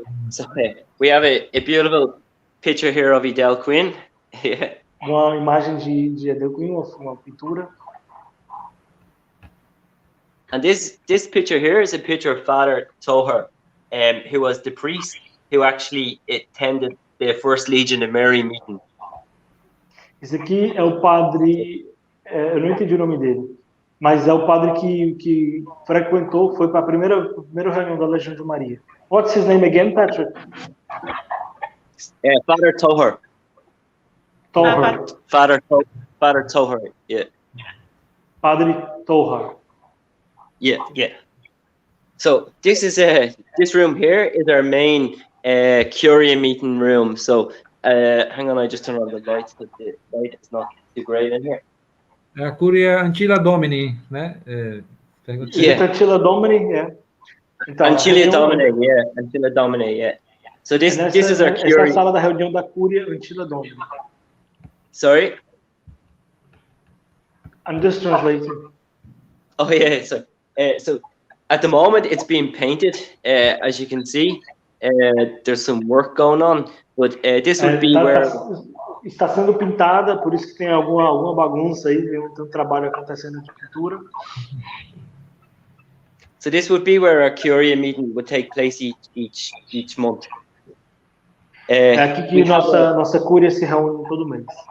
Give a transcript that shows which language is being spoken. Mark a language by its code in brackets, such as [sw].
[en] So we have a beautiful picture here of Edel Quinn. [pt] Uma imagem de Edel Quinn, uma pintura. [en] And this picture here is a picture of Father Toher, who was the priest who actually attended the first Legion of Mary meeting. [pt] Esse aqui é o padre, eu não entendi o nome dele, mas é o padre que frequentou, foi para a primeira reunião da Legião de Maria. [en] What's his name again, Patrick? Father Toher. Father Toher, yeah. [pt] Padre Toher. [en] Yeah. So this room here is our main Curia meeting room. So hang on, I just turn on the lights because the light is not too great in here. [pt] A Curia Antilla Domini, né? [en] Antilla Domini, yeah. Então, Antilla Domini, yeah. So this is our Curia. [pt] Essa é a sala da reunião da Curia Antilla Domini. [en] Sorry? I'm just translating. Oh yeah, so at the moment it's being painted, as you can see. There's some work going on, but this would be where... [pt] Está sendo pintada, por isso que tem alguma bagunça aí, tem um trabalho acontecendo de pintura. [en] So this would be where our Curia meeting would take place each month. [pt] É aqui que nossa Curia se reúne todo mês.